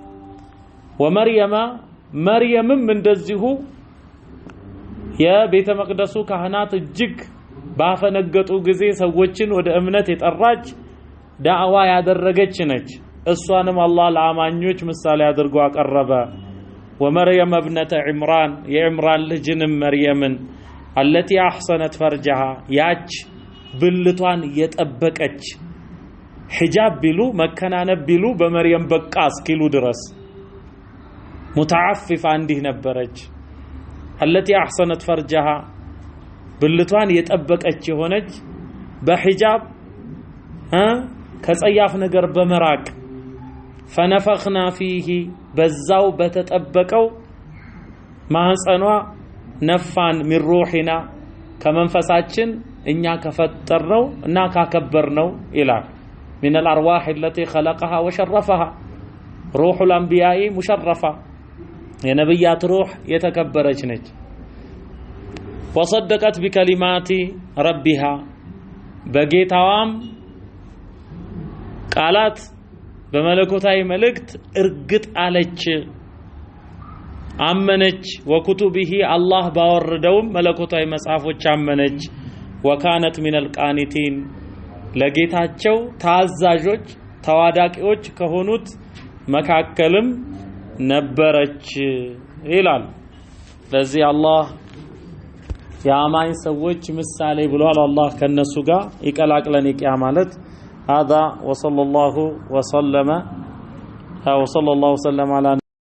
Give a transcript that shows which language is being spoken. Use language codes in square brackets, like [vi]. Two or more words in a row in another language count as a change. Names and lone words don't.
[am] ወመርየምም እንደዚሁ የቤተ መቅደሱ ካህናት እጅግ ባፈነገጡ ጊዜ ሰዎችን ወደ እምነት የጠራች ዳዕዋ ያደረገች ነች እሷንም አላህ ለአማኞች ምሳሌ አድርጎ አቀረበ ወመርየም [ar] ابنة عمران [am] የዕምራን ልጅንም መርየምን [ar] التي احسنت فرجها [am] ያች ብልቷን የጠበቀች ሒጃብ ቢሉ መከናነብ ቢሉ በመርየም በቃ እስኪሉ ድረስ ሙተዓፍፋ እንዲህ ነበረች [ar] التي احسنت فرجها [am] ብልቷን የጠበቀች የሆነች በሒጃብ ከጸያፍ ነገር በመራቅ [ar] فنفخنا فيه [am] በዛው በተጠበቀው ማህፀኗ ነፋን [ar] من روحنا [am] ከመንፈሳችን እኛ ከፈጠርነው እና ካከበርነው ይላል [ar] من الارواح التي خلقها وشرفها روح الانبياء مشرفه [am] የነብያት روح የተከበረች ነች [ar] وصدقت بكلمات ربها [am] በጌታዋም ቃላት በመለኮታዊ መልእክት እርግጥ አለች አመነች ወኩቱቢሂ አላህ ባወረደውም መለኮታዊ መጽሐፎች አመነች [ar] وكانت من القانتين [am] ለጌታቸው ታዛዦች ተዋዳቂዎች ከሆኑት መካከልም ነበረች ይላል ለዚህ አላህ የአማኝ ሰዎች ምሳሌ ብሏል አላህ ከነሱ ጋር ይቀላቅለን ይቂያ ማለት [ar] هذا وصلى الله وسلم على